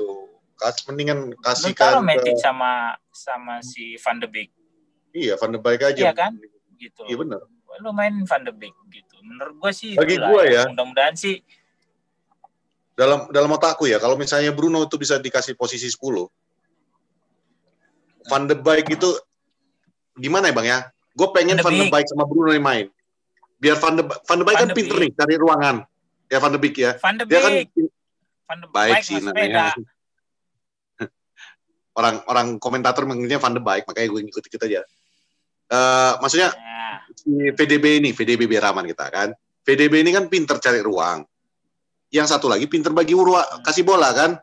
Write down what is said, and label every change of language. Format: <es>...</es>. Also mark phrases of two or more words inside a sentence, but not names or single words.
<id>Mendingan kasihkan. Lu taruh Matic sama si Van de Beek. Iya, Van de Beek aja. Iya kan? Gitu. Iya benar. Lu main Van de Beek gitu. Menurut gue sih bagi gue ya. Mudah-mudahan sih dalam otakku ya, kalau misalnya Bruno itu bisa dikasih posisi 10. Van de Beek itu gimana ya Bang ya? Gue pengen Van de Beek sama Bruno yang main. Biar Van de Beek kan pinter nih cari ruangan. Ya Van de Beek ya. Van de Beek. Dia kan Van de Beek sih namanya. Orang komentator mengenalnya Van de Beek, makanya gue ikut aja. Maksudnya si VDB Beraman kita kan. VDB ini kan pinter cari ruang. Yang satu lagi pinter bagi kasih bola kan.</id>